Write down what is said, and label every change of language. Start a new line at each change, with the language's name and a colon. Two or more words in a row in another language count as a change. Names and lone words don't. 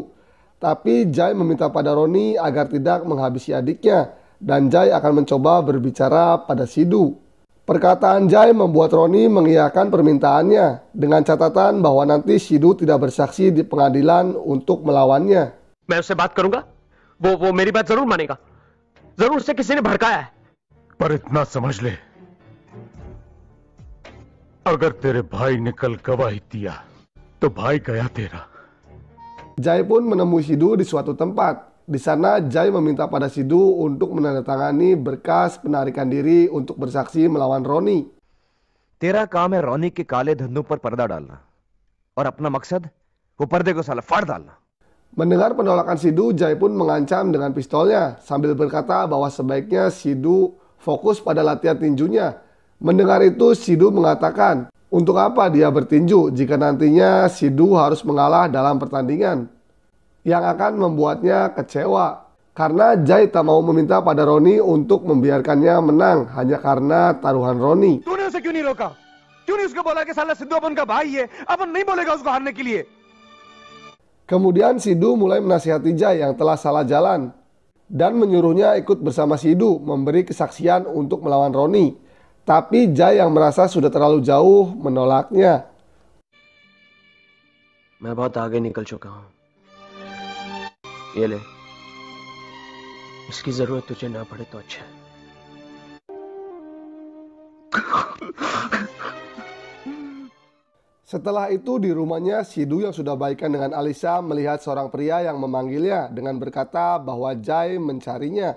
Indonesian: Tapi Jai meminta pada Roni agar tidak menghabisi adiknya dan Jai akan mencoba berbicara pada Sidhu. Perkataan Jai membuat Roni mengiyakan permintaannya dengan catatan bahwa nanti Sidhu tidak bersaksi di pengadilan untuk melawannya.
Hindi: मैं उससे बात करूंगा, वो मेरी बात जरूर मानेगा। जरूर उसे किसी ने भड़काया है। पर इतना समझ ले, अगर तेरे भाई ने कल गवाही दिया तो भाई गया तेरा।
Indonesian: Jai pun menemui Sidhu di suatu tempat. Di sana Jai meminta pada Sidhu untuk menandatangani berkas penarikan diri untuk bersaksi melawan Roni.
Hindi: तेरा काम है रोनी के काले धंधों पर पर्दा डालना और अपना मकसद वो पर्दे को साला फाड़ डालना।
Indonesian: Mendengar penolakan Sidhu, Jai pun mengancam dengan pistolnya sambil berkata bahwa sebaiknya Sidhu fokus pada latihan tinjunya. Mendengar itu, Sidhu mengatakan untuk apa dia bertinju jika nantinya Sidhu harus mengalah dalam pertandingan. yang akan membuatnya kecewa. Karena Jai tak mau meminta pada Roni untuk membiarkannya menang hanya karena taruhan Roni.
Hindi: तूने उसे क्यों नहीं रोका? क्यों नहीं उसको बोला कि साला सिद्धू अपन का भाई है, अपन नहीं बोलेगा उसको हारने के लिए?
Indonesian: Kemudian Sidhu mulai menasihati Jai yang telah salah jalan dan menyuruhnya ikut bersama Sidhu memberi kesaksian untuk melawan Roni. Tapi Jai yang merasa sudah terlalu jauh menolaknya.
Hindi: मैं बहुत आगे निकल चुका हूं। ये ले, इसकी जरूरत तुझे ना पड़े तो अच्छा है।
Indonesian: Setelah itu di rumahnya, Sidhu yang sudah baikan dengan Alisa melihat seorang pria yang memanggilnya dengan berkata bahwa Jai mencarinya.